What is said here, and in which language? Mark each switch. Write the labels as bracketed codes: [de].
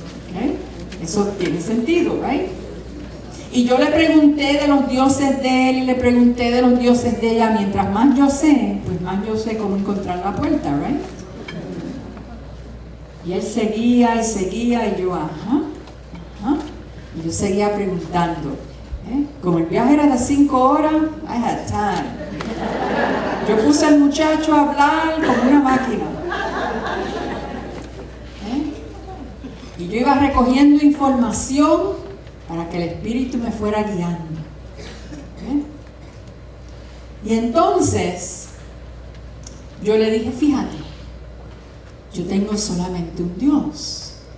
[es] ¿Okay? Eso tiene sentido, ¿right? Y yo le pregunté de los dioses de él y le pregunté de los dioses de ella. Mientras más yo sé, pues más yo sé cómo encontrar la puerta, ¿right? Y él seguía y seguía y yo, ajá. Y yo seguía preguntando. Como el viaje era de 5 horas, [en] I had time. [es] Yo puse al muchacho a hablar como una máquina. Y yo iba recogiendo información para que el Espíritu me fuera guiando. Y entonces yo le dije: fíjate, yo tengo solamente un Dios.